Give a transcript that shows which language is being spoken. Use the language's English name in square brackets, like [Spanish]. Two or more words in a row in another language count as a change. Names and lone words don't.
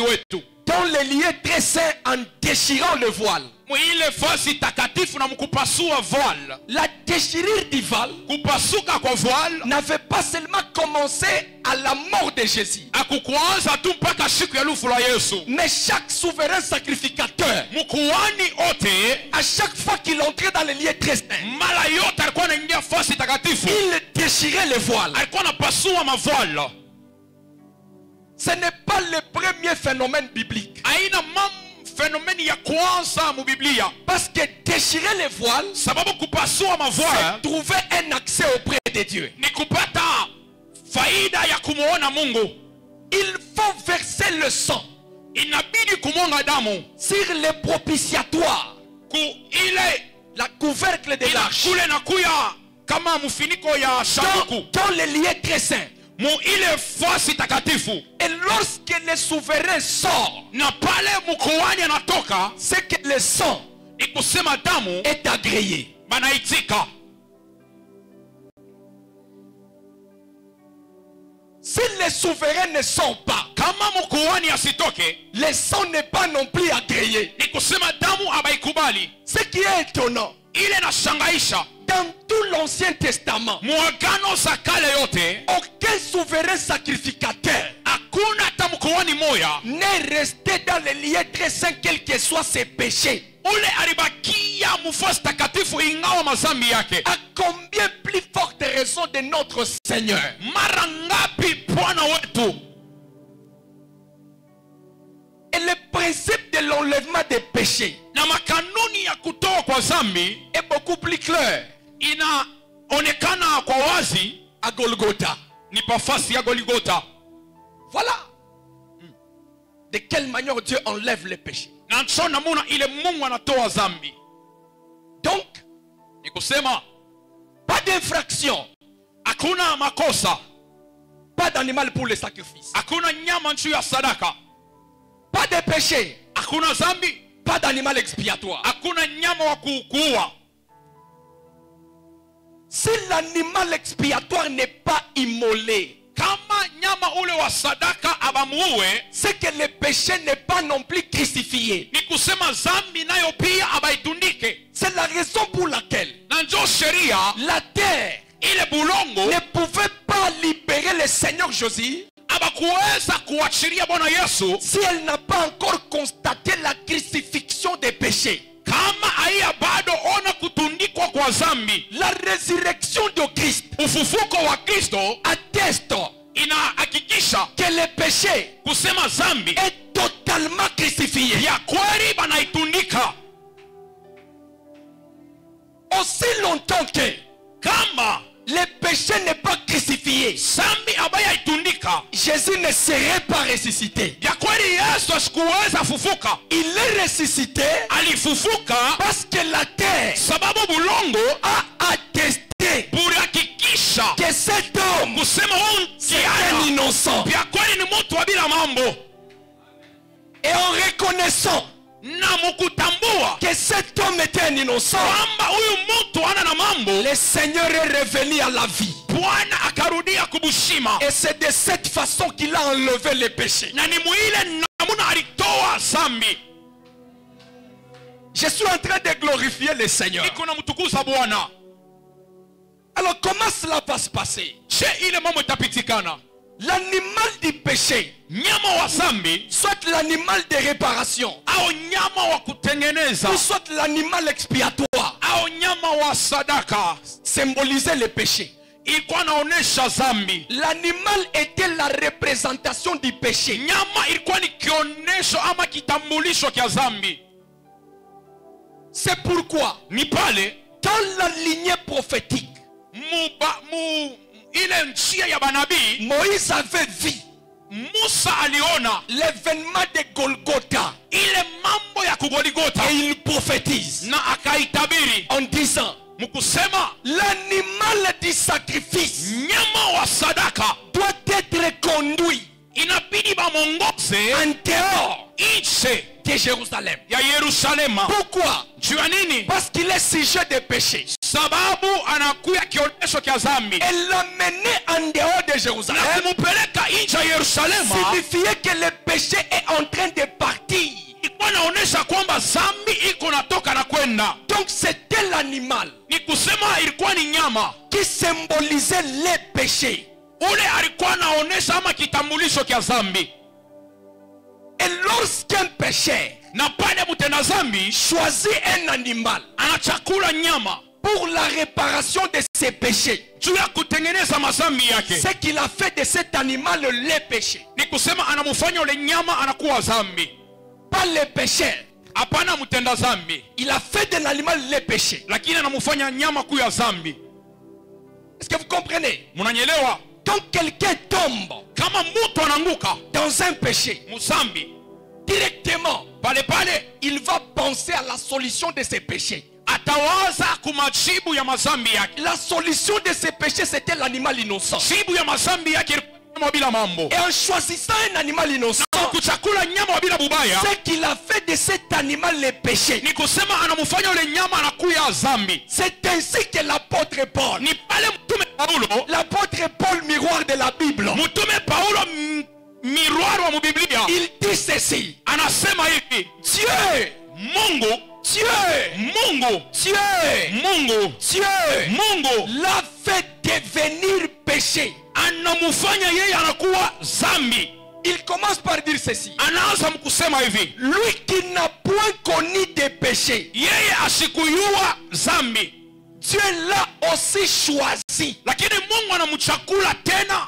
[French] dans les lieux très saints en déchirant le voile. [Swahili] Mwile fasi takatifu na mkupasua voile. [French] La déchirure du voile [Swahili] Kupasuka kwa voile [French] n'avait pas seulement commencé à la mort de Jésus, [Swahili] akukuanza tu mpaka siku ya lufu la Yesu. [French] mais chaque souverain sacrificateur, [Swahili] Mkuani ote [French] à chaque fois qu'il entrait dans les lieux très saints, [Swahili] mara yote alikuwa anaingia fasi takatifu, [French] il déchirait les voiles. [Swahili] alikuwa anapasua mavoile. [French] Ce n'est pas le premier phénomène biblique. [Swahili] Aina phénomène ya kwanza mu Biblia. [French] Parce que déchirer les voiles, [Swahili] Sababu kupasua mavoile [French] c'est trouver un accès auprès de Dieu. [Swahili] ni kupata faida ya kumuona Mungu. [French] Il faut verser le sang [Swahili] Inabidi kumwanga damu [French] sur le propitiatoire, [Swahili] ku ile [French] la couvercle de l'arche, [Swahili] kule na kuya kama mfiniko ya sanduku [French] dans les lieux très saints. [Swahili] mu ile fasi takatifu. [French] Et lorsque le souverain sort, [Swahili] Na pale mkuani anatoka, [French] c'est que le sang [Swahili] ni kusema damu [French] est agréé. [Swahili] banaitika. [French] Si les souverains ne sont pas, [Swahili] Kama mkuani asitoke, [French] le sang n'est pas non plus agréé. [Swahili] ni kusema damu abaikubali. [French] Ce qui est étonnant, [Swahili] Ile na shangaisha [French] dans tout l'Ancien Testament, [Swahili] muagano za kale yote, [French] aucun souverain sacrificateur [Swahili] hakuna hata mkuani moya [French] n'est resté dans les lieux très saints, quels que soient ses péchés. [Swahili] ule alibakia mufasi takatifu ingawa mazambi yake. [French] À combien plus forte raison de notre Seigneur. [Swahili] Mara ngapi Bwana wetu. [French] Et le principe de l'enlèvement des péchés [Swahili] Na makanuni ya kutoa kwa zambi [French] est beaucoup plus clair [Swahili] inaonekana kwa wazi [French] à Golgotha. [Swahili] ni pafasi ya Goligota. [French] Voilà de quelle manière Dieu enlève les péchés. [Swahili] Na ncho namuna ile Mungu anatoa zambi. [French] Donc, [Swahili] Ni kusema [French] pas d'infraction, [Swahili] hakuna makosa, [French] pas d'animal pour le sacrifice, [Swahili] hakuna nyama nchu ya sadaka, [French] pas de péché, [Swahili] hakuna zambi, [French] pas d'animal expiatoire. [Swahili] hakuna nyama wa kuua. [French] Si l'animal expiatoire n'est pas immolé, [Swahili] Kama nyama ule wa sadaka abamuue, [French] c'est que le péché n'est pas non plus crucifié. [Swahili] ni kusema zambi nayo pia abaitundike. [French] C'est la raison pour laquelle [Swahili] Na njo sheria [French] la terre [Swahili] ile bulongo [French] ne pouvait pas libérer le Seigneur Jésus [Swahili] abakuweza kuachilia Bwana Yesu [French] si elle n'a pas encore constaté la crucifixion des péchés. [Swahili] kama haiya bado ona kutundikwa kwa zambi. [French] La résurrection de Christ [Swahili] Ufufuko wa Kristo [French] atteste [Swahili] inahakikisha [French] que le péché [Swahili] kusema zambi [French] est totalement crucifié. [Swahili] ya kweli banaitundika. [French] Aussi longtemps que [Swahili] Kama [French] le péché n'est pas crucifié, [Swahili] zambi abaya itundika, [French] Jésus ne serait pas ressuscité. [Swahili] ya kweli Yesu asikuweza fufuka. [French] Il est ressuscité [Swahili] Alifufuka [French] parce que la terre [Swahili] sababu bulongo [French] a attesté [Swahili] bulihakikisha [French] que cet homme [Swahili] kusema huyu [French] c'est un [Swahili] mtiana [French] innocent. [Swahili] ya kweli ni mtu wa bila mambo. [French] Et en reconnaissant [Swahili] Na mukutambua [French] que cet homme était un innocent, [Swahili] kwamba huyu mtu ana na mambo, [French] le Seigneur est revenu à la vie. [Swahili] Bwana akarudia kubushima. [French] Et c'est de cette façon qu'il a enlevé les péchés. [Swahili] Na ni muile namuna alitoa zambi. [French] Je suis en train de glorifier le Seigneur. [Swahili] Iko na mtukuza Bwana. [French] Alors comment cela va se passer? [Swahili] Je ile mambo itapitikana. [French] L'animal du péché, [Swahili] Nyama wa zambi [French] soit l'animal de réparation, [Swahili] au nyama wa kutengeneza [French] ou soit l'animal expiatoire, [Swahili] au nyama wa sadaka [French] symbolisait le péché. [Swahili] ilikuwa naonesha zambi. [French] L'animal était la représentation du péché. [Swahili] Nyama ilikuwa ni kionesho ama kitambulisho kia zambi. [French] C'est pourquoi, [Swahili] Ni pale [French] dans la lignée prophétique, [Swahili] ile njia ya banabii [French] Moïse avait vu [Swahili] Musa aliona [French] l'événement de Golgotha [Swahili] ile mambo ya kugoligota [French] et il prophétise [Swahili] na akaitabiri [French] en disant [Swahili] mkusema [French] l'animal du sacrifice [Swahili] nyama wa sadaka [French] doit être conduit [Swahili] inabidi bamongoze [French] en dehors [Swahili] nje [French] de Jérusalem. [Swahili] ya Yerusalema. [French] Pourquoi? [Swahili] Juu ya nini? [French] Parce qu'il est sujet de péché. [Swahili] Sababu anakuya kionesho kia zambi. [French] Elle l'a mené en dehors de Jérusalem. [Swahili] Na kumupeleka nje ya Yerusalema [French] Signifiait que le péché est en train de partir. [Swahili] ilikuwa naonesha kwamba zambi iko natoka alimpenda. [French] Donc c'était l'animal [Swahili] Ni kusema ilikuwa ni nyama. [French] qui symbolisait les péchés. [Swahili] Ule alikuwa anaonesha ama kitambulisho kia zambi. [French] Et lorsqu'un pécheur [Swahili] Na pale mtenda zambi [French] choisit un animal [Swahili] anachakula nyama [French] pour la réparation de ses péchés, [Swahili] juu ya kutengeneza mazambi yake, [French] c'est qu'il a fait de cet animal les péchés. [Swahili] ni kusema anamufanya ule nyama anakuwa zambi. [French] Pas les pécheurs. [Swahili] Hapana mtenda zambi, [French] Il a fait de l'animal les péchés. [Swahili] lakini anamufanya nyama kuya zambi. [French] Est-ce que vous comprenez? [Swahili] Munanyelewa? [French] Quand quelqu'un tombe [Swahili] Kama mtu ananguka [French] dans un péché, [Swahili] muzambi, [French] directement, [Swahili] pale pale [French] il va penser à la solution de ses péchés. [Swahili] atawaza kumajibu ya mazambi yake. [French] La solution de ses péchés, c'était l'animal innocent. [Swahili] Jibu ya mazambi yake ilikuwa nyama bila mambo. [French] Et en choisissant un animal innocent, [Swahili] Na kuchakula nyama bila bubaya, [French] c'est qu'il a fait de cet animal les péchés. [Swahili] ni kusema anamufanya ule nyama anakuya zambi. [French] C'est ainsi que l'apôtre Paul, [Swahili] Ni pale mtume Paulo, [French] l'apôtre Paul, miroir de la Bible, [Swahili] mtume Paulo miroir wa mubiblia, [French] il dit ceci: [Swahili] anasema hivi, [French] Dieu, [Swahili] Mungu, [French] Dieu, [Swahili] Mungu, [French] Dieu, [Swahili] Mungu, [French] Dieu [Swahili] Mungu [French] l'a fait devenir péché. [Swahili] anamufanya yeye anakuwa zambi. [French] Il commence par dire ceci: [Swahili] Anaanza mkusema hivi, [French] lui qui n'a point connu de péché, [Swahili] yeye asikuyua zambi, [French] Dieu l'a aussi choisi [Swahili] lakini Mungu anamchakula tena